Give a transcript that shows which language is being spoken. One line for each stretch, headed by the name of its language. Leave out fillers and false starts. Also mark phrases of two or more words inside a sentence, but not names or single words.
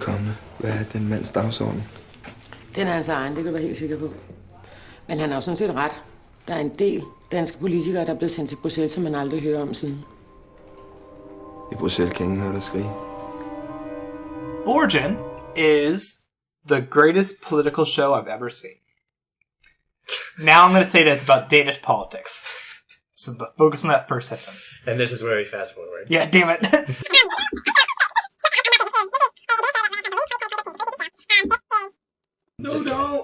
Danish: Hvad er den mands dagsorden? Den er hans egen, det kan du være helt sikker på. Men han har jo sådan set ret. Der er en del danske politikere, der er blevet sendt til Bruxelles, som man aldrig hører om siden. I Bruxelles kan ingen høre dig skrige.
English: Borgen is the greatest political show I've ever seen. Now I'm going to say that it's about Danish politics. So focus on that first sentence. And this is where we fast forward. Yeah, damn it. No.